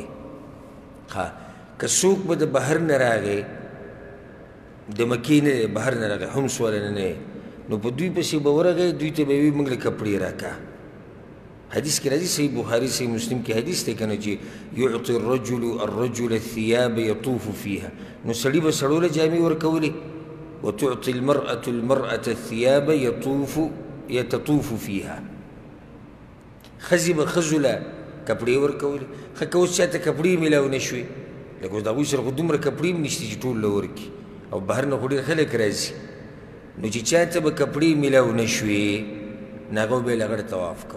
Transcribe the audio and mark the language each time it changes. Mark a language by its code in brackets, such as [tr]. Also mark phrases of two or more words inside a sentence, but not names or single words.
[ps] ښه که څوک به د بهر نه راغی، د مکې نه بهر نه راغی، حمص والا نه، نو په دوی پسې به ورغی، دوی ته به یې وي موږ له کپړې راکړه. حدیث کې راځي، صحیح بخاري صحیح مسلم کې حدیث دی که نه چې [ar] یعطي الرجل الثياب يطوف فيها. [ps] نو سړي به سړو له جامې ورکولې، [ar] وتعطي المرأة الثياب يتطوف فيها. [ps] ښځې به ښځو له کپړې ورکولې. ښه که اوس چاته کپړې میلاو نه شوې، لکه اوس د هغوی سره خو دومره کپړې هم نشته چې ټول له ورکړي، او بهر نه خو ډېر خلک راځي. نو چې چاته به کپړې میلاو نه شوې، نو هغه به یې له هغه طواف کوو.